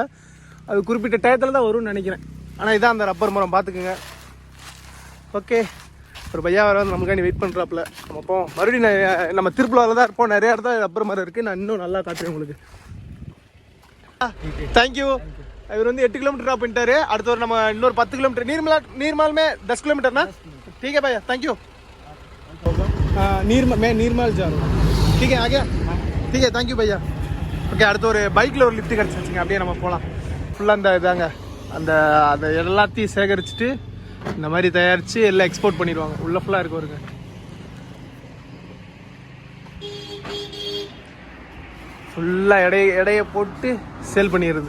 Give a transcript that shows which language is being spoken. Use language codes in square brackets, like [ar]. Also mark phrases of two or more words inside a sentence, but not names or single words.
[ta] அது குறிப்பிட்ட டயத்தில் தான் வரும்னு நினைக்கிறேன். ஆனால் இதான் அந்த ரப்பர் மரம், பார்த்துக்குங்க. ஓகே, ஒரு பையா வர வந்து நமக்காண்டி வெயிட் பண்ணுறாப்புல. நம்ம போவோம். மறுபடியும் நம்ம திருப்புலாவில் தான் இருப்போம். நிறைய இடத்துல ரப்பர் மரம் இருக்குது. நான் இன்னும் நல்லா காட்டுறேன் உங்களுக்கு. தேங்க்யூ. இவர் வந்து 8 [en] kilometer drop [ta] பண்ணிட்டாரு. அடுத்து ஒரு நம்ம இன்னொரு 10 [hi] किलोमीटर नीरमाल में 10 किलोमीटर ना. ठीक है भैया, [en] thank you. [hi] नीरमाल जा रहा हूँ. ठीक है, आ गया. ठीक है, [en] thank you [hi] भैया. [ta] ஓகே, அடுத்து ஒரு பைக்கில் ஒரு லிஃப்ட் கிடச்சிருச்சுங்க. அப்படியே நம்ம போகலாம். ஃபுல்லாக அந்த இதாங்க அந்த அதை எல்லாத்தையும் சேகரிச்சுட்டு இந்த மாதிரி தயாரித்து எல்லாம் எக்ஸ்போர்ட் பண்ணிடுவாங்க. உள்ள ஃபுல்லாக இருக்கு வருங்க. ஃபுல்லாக எடையை போட்டு சேல் பண்ணிடுறது.